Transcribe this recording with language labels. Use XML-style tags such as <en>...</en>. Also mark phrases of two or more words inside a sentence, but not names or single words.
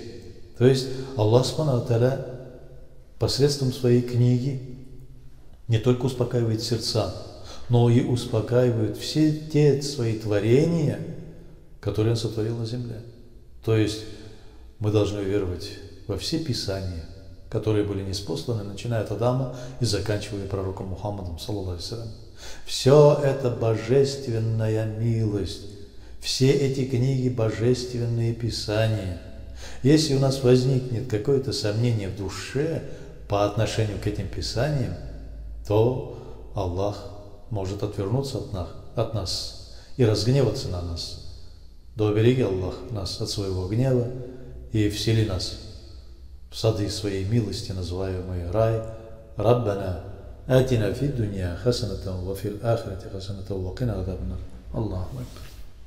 <ru>То есть Аллах</ru> <ar>سبحانه وتعالى</ar> <ru>посредством своей книги не только успокаивает сердца, но и успокаивает все те свои творения, которые Он сотворил на земле. То есть мы должны веровать во все Писания, которые были ниспосланы, начиная от Адама и заканчивая пророком Мухаммадом,</ru> <ar>صلى الله عليه وسلم.</ar> <ru>Все это божественная милость. Все эти книги – божественные писания. Если у нас возникнет какое-то сомнение в душе по отношению к этим писаниям, то Аллах может отвернуться от нас и разгневаться на нас. Да убереги Аллах нас от своего гнева и всели нас в сады своей милости, называемые рай.</ru> <ar>ربنا آتنا في الدنيا حسنة وفي الآخرة حسنة وقنا عذاب النار. الله أكبر.</ar>